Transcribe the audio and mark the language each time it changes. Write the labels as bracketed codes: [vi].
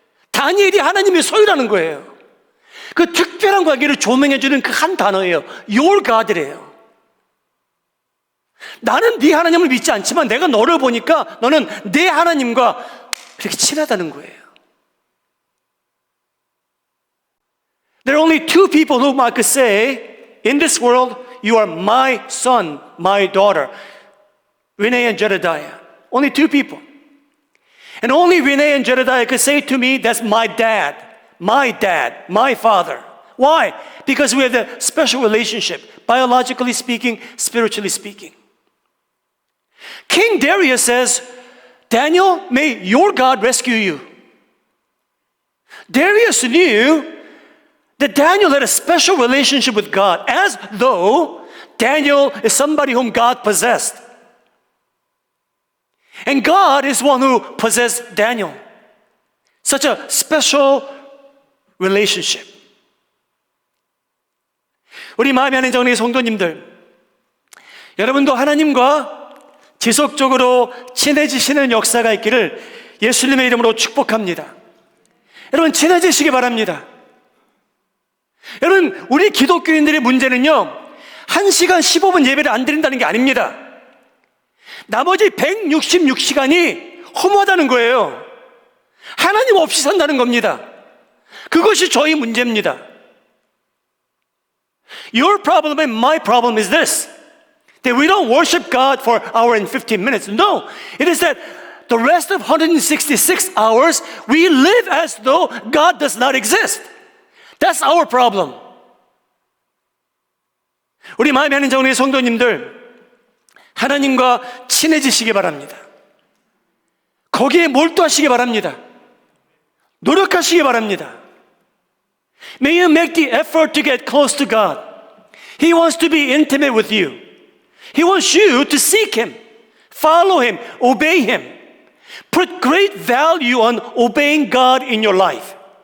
[ko] 다니엘이 하나님의 소유라는 거예요. 그 특별한 관계를 조명해 주는 그 한 단어예요. [en] Your God [ko] 래요. 나는 네 하나님을 믿지 않지만 내가 너를 보니까 너는 내 하나님과 그렇게 친하다는 거예요. [en] There are only 2 people whom I could say, in this world, you are my son, my daughter. Renee and Jedediah. Only 2 people. And only Renee and Jedediah could say to me, that's my dad, my father. Why? Because we have a special relationship, biologically speaking, spiritually speaking. King Darius says, Daniel, may your God rescue you. Darius knew that Daniel had a special relationship with God, as though Daniel is somebody whom God possessed. And God is one who possessed Daniel. Such a special relationship. [ko] 우리 마음에 하는 정리의 성도님들, 여러분도 하나님과 지속적으로 친해지시는 역사가 있기를 예수님의 이름으로 축복합니다. 여러분, 친해지시기 바랍니다. 여러분, 우리 기독교인들의 문제는요, 1시간 15분 예배를 안 드린다는 게 아닙니다. 나머지 166시간이 허무하다는 거예요. 하나님 없이 산다는 겁니다. 그것이 저희 문제입니다. [en] Your problem and my problem is this: that we don't worship God for an hour and 15 minutes. No, it is that the rest of 166 hours we live as though God does not exist. That's our problem. [ko] 우리 마음에 하는 정리의 성도님들, 하나님과 친해지시기 바랍니다. 거기에 몰두하시기 바랍니다. 노력하시기 바랍니다. [en] May you make the effort to get close to God. He wants to be intimate with you. He wants you to seek Him, follow Him, obey Him. Put great value on obeying God in your life.